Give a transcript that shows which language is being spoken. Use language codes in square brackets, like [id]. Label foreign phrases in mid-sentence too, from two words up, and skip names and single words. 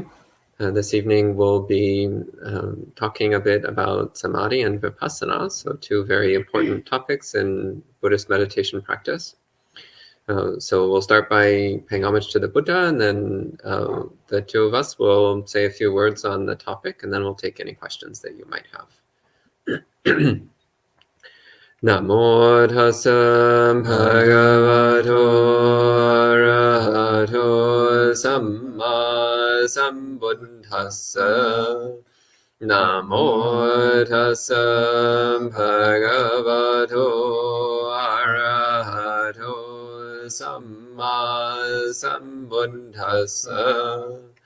[en] This evening we'll be talking a bit about Samadhi and Vipassana, so two very important topics in Buddhist meditation practice. So we'll start by paying homage to the Buddha, and then the two of us will say a few words on the topic, and then we'll take any questions that you might have. [pi] Namo tassa bhagavato arahato samma sambuddhassa. Namo tassa bhagavato arahato samma sambuddhassa.